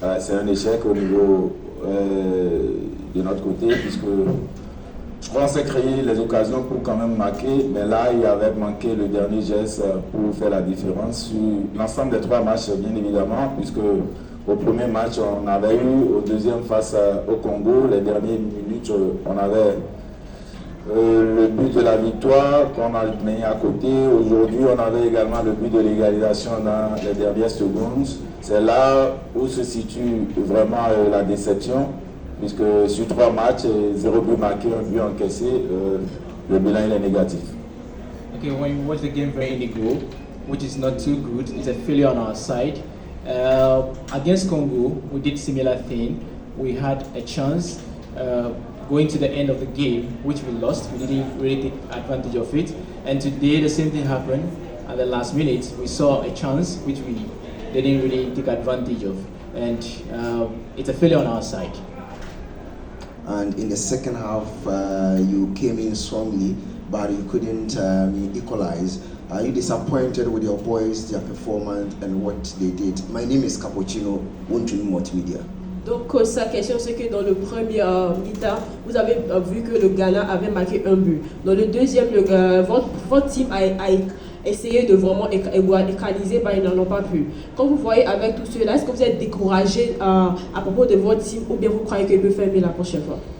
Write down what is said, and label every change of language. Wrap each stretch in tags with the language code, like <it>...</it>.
<fr>C'est un échec au niveau de notre côté, puisque je crois qu'on s'est créé les occasions pour quand même marquer, mais là il y avait manqué le dernier geste pour faire la différence sur l'ensemble des 3 matchs, bien évidemment, puisque au premier match on avait eu, au deuxième face au Congo, les dernières minutes on avait le but de la victoire qu'on a mené à côté. Aujourd'hui, on avait également le but de l'égalisation dans les dernières secondes. C'est là où se situe vraiment la déception, puisque sur 3 matchs, 0 but marqué, 1 but encaissé, le bilan il est négatif.</fr> <en>Okay, when you watch the game very indigo, which is not too good, it's a failure on our side. Against Congo, we did similar thing. We had a chance going to the end of the game, which we lost. We didn't really take advantage of it. And today, the same thing happened. At the last minute, we saw a chance which we didn't really take advantage of. And it's a failure on our side. And in the second half, you came in strongly, but you couldn't equalize. Are you disappointed with your boys, their performance, and what they did? My name is Cappuccino, Unchun Multimedia.</en> <fr>Donc sa question c'est que dans le premier mi-temps, vous avez vu que le Ghana avait marqué un but. Dans le deuxième, votre team a essayé de vraiment égaliser, mais ils n'en ont pas pu. Quand vous voyez avec tout cela, est-ce que vous êtes découragé à propos de votre team ou bien vous croyez qu'il peut faire mieux la prochaine fois?</fr>